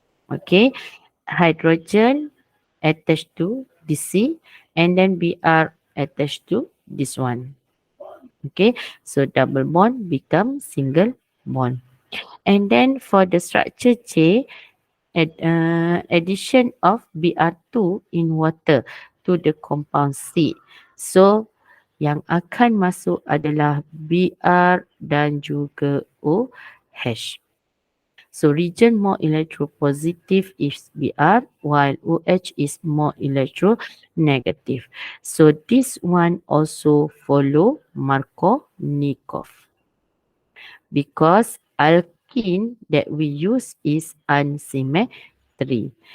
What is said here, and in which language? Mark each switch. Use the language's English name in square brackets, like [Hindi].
[English] Okay, hydrogen attached to this C, and then Br attached to this one. Okay, so double bond become single bond. And then for the structure J, addition of Br2 in water to the compound C. [Malay] So yang akan masuk adalah Br dan juga OH. [English] So region more electropositive is Br, while OH is more electronegative. So this one also follow Markovnikov, because alkene that we use is unsymmetry.